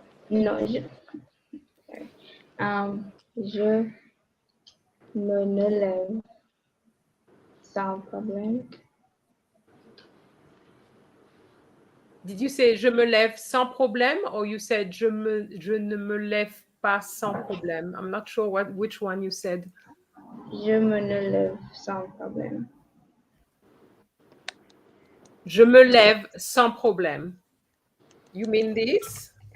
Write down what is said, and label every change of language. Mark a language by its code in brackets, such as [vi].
[fr] Non, je me ne lève sans problème. [en] Did you say [fr] je me lève sans problème, [en] or you said [fr] je ne me lève pas sans problème? [en] I'm not sure which one you said. [fr] Je me ne lève sans problème. Je me lève sans problème. [en] You mean this?